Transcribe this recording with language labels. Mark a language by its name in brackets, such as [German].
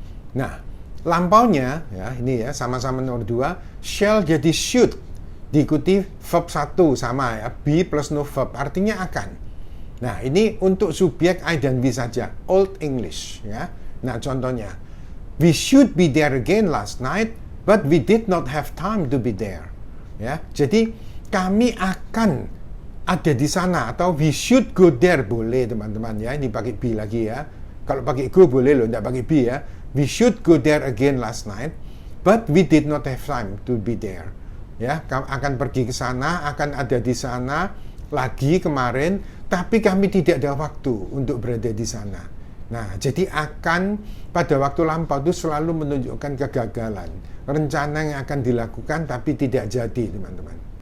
[Indonesian] Nah, lampaunya ya, ini ya, sama-sama nomor 2, shall jadi should, diikuti verb 1, sama ya, be plus no verb, artinya akan. Nah, ini untuk subjek I dan we saja, Old English ya. Nah, contohnya, [English] we should be there again last night, but we did not have time to be there. [Indonesian] Ya, jadi kami akan ada di sana, atau [English] we should go there, [Indonesian] boleh, teman-teman ya. Ini pakai be lagi ya. Kalau pakai go boleh loh, tidak pakai be ya. [English] We should go there again last night, but we did not have time to be there. [Indonesian] Ya, akan pergi ke sana, akan ada di sana lagi kemarin, tapi kami tidak ada waktu untuk berada di sana. Nah, jadi akan pada waktu lampau itu selalu menunjukkan kegagalan, rencana yang akan dilakukan tapi tidak jadi, teman-teman.